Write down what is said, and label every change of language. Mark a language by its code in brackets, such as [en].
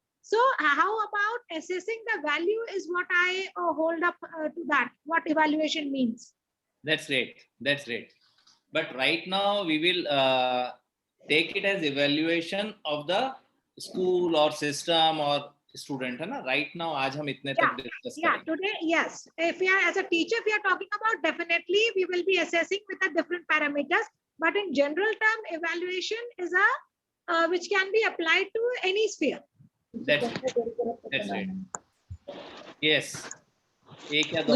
[en] So how about assessing the value is what I hold up to that, what evaluation means. That's great. That's great. But right now we will take it as evaluation of the school or system or student, [hi] है ना? Right now आज हम इतने तक discuss करेंगे. [en] Today, yes. If we are as a teacher, if we are talking about, definitely we will be assessing with the different parameters. But in general term, evaluation is a which can be applied to any sphere. That's right. Yes. [hi] एक या दो.